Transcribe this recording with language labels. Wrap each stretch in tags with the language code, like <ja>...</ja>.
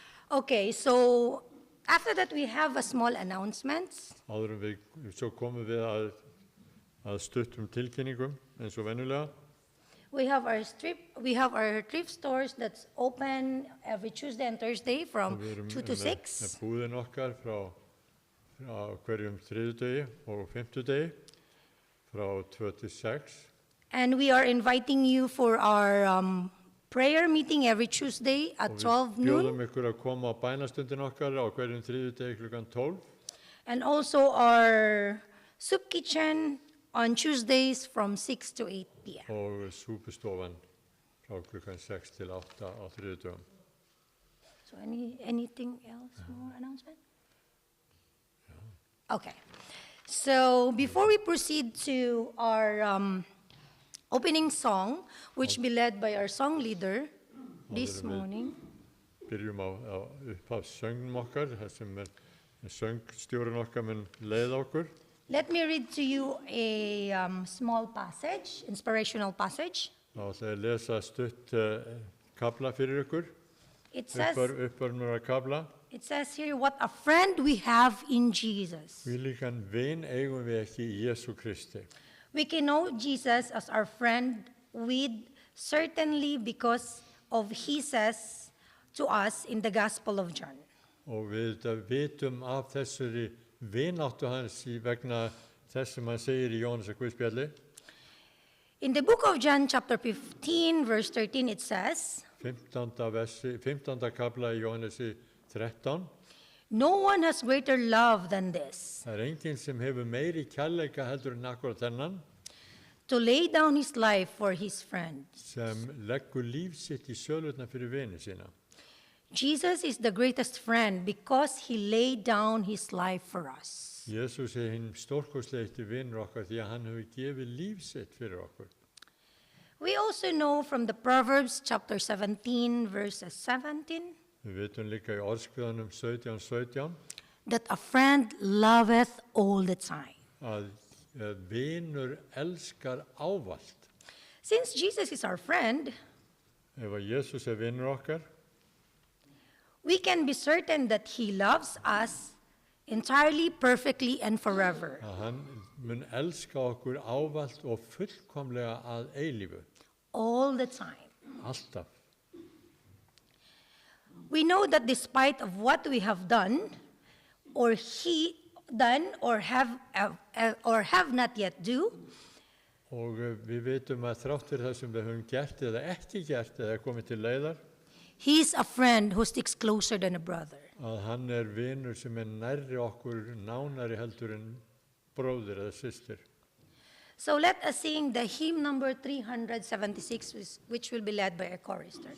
<en>Okay, so after that we have a small announcement.</en> <is>Áður en svo komum við að stuttum tilkynningum eins og venjulega.</is> <en>We have our thrift stores that's open every Tuesday and Thursday from</en> <is>Við erum</is> <en>2 to</en> <is>með</is> <en>6.</en> <is>búðin okkar frá hverjum þriðjudegi og fimmtudegi frá 2 til 6.</is> <en>And we are inviting you for our prayer meeting every Tuesday at 12</en> <is>Bjóðum</is> <en>noon.</en> <is>ykkur að koma á bænastundin okkar á hverjum þriðjudegi klukkan 12.</is> <en>And also our soup kitchen on Tuesdays from 6 to 8 p.m.</en> <is>Og súpustofan frá klukkan 6 til 8 á þriðjudögum.</is> <en>So anything else, more announcement? Okay. So before we proceed to our opening song, which will be led by our song leader this morning,</en> <is>Byrjum á upphaf söngnum okkar, það sem söngstjórinn okkar mun leiða okkur.</is> <en>let me read to you a small passage, inspirational passage.</en> <is>Þá ætla ég að lesa stutt kafla fyrir ykkur,</is> <en>It says</en> <is>uppörmur kafla.</is> <en>here, what a friend we have in Jesus.</en> <is>Við líkan vin eigum við ekki í Jesú Kristi.</is> <en>We can know Jesus as our friend with certainly because of he says to us in the Gospel of John.</en> <is>Og við vitum af þessari vináttu hans vegna þess sem hann segir í Jóhannesar Guðspjalli.</is> <en>In the book of John chapter 15 verse 13 it says,</en> <is>15. kafla í Jóhannesi 13.</is> <en>no one has greater love than this,</en> <is>Það enginn sem hefur meiri kærleika heldur en akkurat þennan,</is> <en>to lay down his life for his friend.</en> <is>sem leggur líf sitt í sölutna fyrir vini sína.</is> <en>Jesus is the greatest friend because he laid down his life for us.</en> <is>Jésús hinn stórkostlegasti vinur okkar því að hann hefur gefið líf sitt fyrir okkur.</is> <en>We also know from the Proverbs chapter 17 verses 17</en> <is>Við vitum líka í orðskviðanum 17:17</is> <en>that a friend loveth all the time.</en> <is>að vinur elskar ávallt.</is> <en>Since Jesus is our friend,</en> <is>Ef að Jesús vinur okkar,</is> <en>we can be certain that he loves us entirely, perfectly, and forever.</en> <is>að hann mun elska okkur ávallt og fullkomlega að eilífu,</is> <en>All the time.</en> <is>alltaf.</is> <en>We know that despite of what we have done, or he done, or have not yet do,</en> <is>Og við vitum að þrátt fyrir það sem við höfum gert eða ekki gert eða komið til leiðar,</is> <en>he is a friend who sticks closer than a brother.</en> <is>að hann vinur sem nærri okkur, nánari heldur en bróðir eða systir.</is> <en>So let us sing the hymn number 376, which will be led by a chorister.</en>